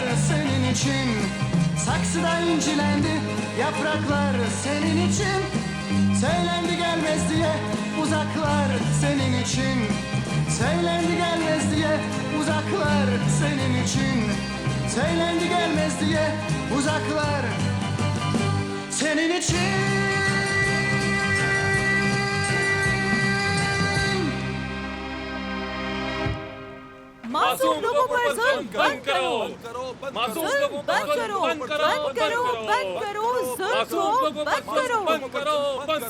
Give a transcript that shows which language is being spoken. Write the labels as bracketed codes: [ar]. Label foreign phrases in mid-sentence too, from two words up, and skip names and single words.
[tr] Senin için saksıda incilendi yapraklar, senin için söylendi gelmez diye uzaklar. Senin için söylendi gelmez diye uzaklar. Senin için Söylendi gelmez diye uzaklar senin için. [hi] मासूम लोगों पर जुल्म बंद करो, मासूम जुल्म लोगों पर बंद करो, बंद करो, बंद करो, बंद करो, जुल्म को बंद करो, बंद करो, बंद